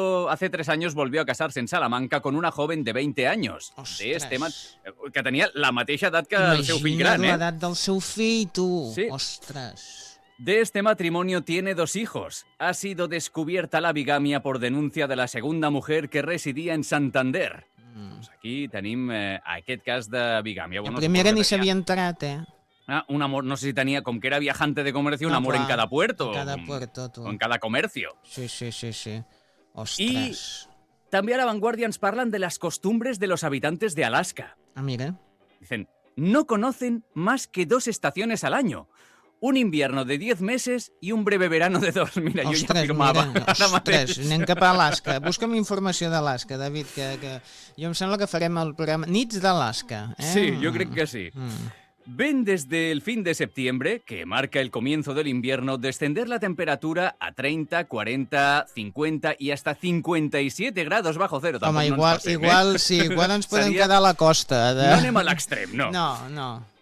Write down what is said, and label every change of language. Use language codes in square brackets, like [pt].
[es] Hace tres años volvió a casarse en Salamanca con una joven de 20 años. [ca] Ostres. [es] De este que tenía la [ca] mateixa edad que el seu fill gran, [es] eh? La edad [ca] del seu fill, [es] tú. Sí. Ostras. De este matrimonio tiene dos hijos. Ha sido descubierta la bigamia por denuncia de la segunda mujer que residía en Santander. [ca] Doncs aquí tenim aquest cas de bigàmia. La primera ni s'havia entrat, eh? Ah, un amor, no sé si tenia, com que era [es] viajante de comercio, un amor en cada puerto. En cada puerto, tu. En cada comercio. [ca] Sí, sí, sí, sí. Ostres. I també a La Vanguardia ens parlen de les [es] costumbres de los habitantes de Alaska. [ca] Ah, mira. [es] Dicen, no conocen más que dos estaciones al año. Un invierno de 10 meses y un breve verano de 2. Mira, [ca] ostres, jo ja firmava. Mira, ostres, anem cap a Alaska. Busca'm informació d'Alaska, David, que jo em sembla que farem el programa Nits d'Alaska. Eh? Sí, jo crec que sí. Mm. [es] Ven desde el fin de septiembre, que marca el comienzo del invierno, descender la temperatura a 30, 40, 50 y hasta 57 grados bajo cero. [ca] Home, igual ens podem quedar a la costa. De... No anem a l'extrem, no. No, no.